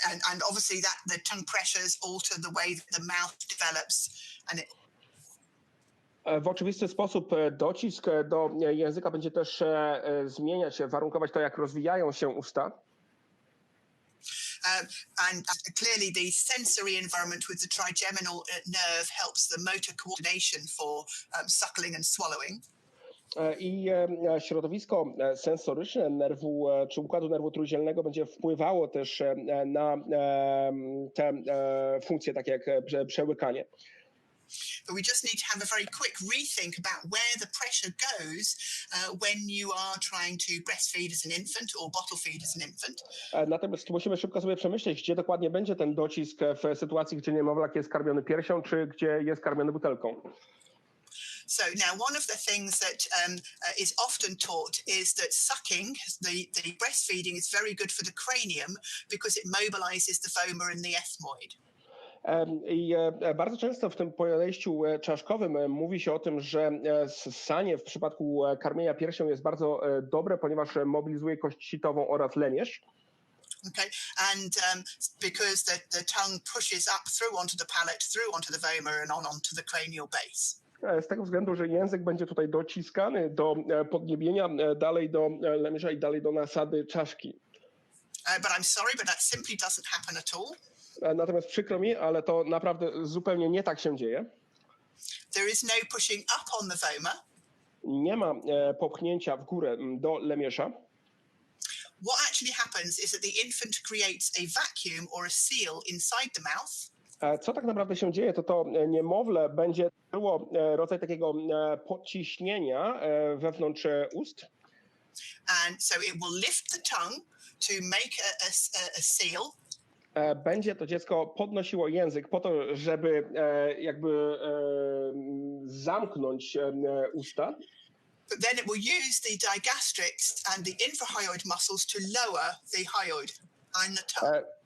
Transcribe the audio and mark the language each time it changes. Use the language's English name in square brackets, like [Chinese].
[English] And obviously the tongue pressures alter the way that the mouth develops and [Polish] w oczywisty sposób docisk do języka będzie też zmieniać się, warunkować to, jak rozwijają się usta. [English] And clearly the sensory environment with the trigeminal nerve helps the motor coordination for suckling and swallowing. [Polish] I środowisko sensoryczne nerwu czy układu nerwu trójdzielnego będzie wpływało też na te funkcje takie jak przełykanie. [English] But we just need to have a very quick rethink about where the pressure goes when you are trying to breastfeed as an infant or bottle feed as an infant. [Polish] Natomiast musimy szybko sobie przemyśleć, gdzie dokładnie będzie ten docisk w sytuacji, gdzie niemowlak jest karmiony piersią, czy gdzie jest karmiony butelką. [English] So now one of the things that is often taught is that sucking, the breastfeeding is very good for the cranium because it mobilizes the vomer and the ethmoid. [Polish] I bardzo często w tym podejściu czaszkowym mówi się o tym, że ssanie w przypadku karmienia piersią jest bardzo dobre, ponieważ mobilizuje kość sitową oraz lemierz. [English] Okay, and because the tongue pushes up through onto the palate, through onto the vomer and onto the cranial base. [Polish] Z tego względu, że język będzie tutaj dociskany do podniebienia, dalej do lemierza i dalej do nasady czaszki. [English] But I'm sorry, but that simply doesn't happen at all. [Polish] Natomiast przykro mi, ale to naprawdę zupełnie nie tak się dzieje. [English] There is no pushing up on the vomer. [Polish] Nie ma popchnięcia w górę do lemierza. [English] What actually happens is that the infant creates a vacuum or a seal inside the mouth. [Polish] Co tak naprawdę się dzieje, to niemowlę będzie było rodzaj takiego podciśnienia wewnątrz ust. [English] And so it will lift the tongue to make a seal. [Polish] Będzie to dziecko podnosiło język po to, żeby jakby zamknąć usta. [English] but then it will use the digastrics and the infrahyoid muscles to lower the hyoid and the tongue.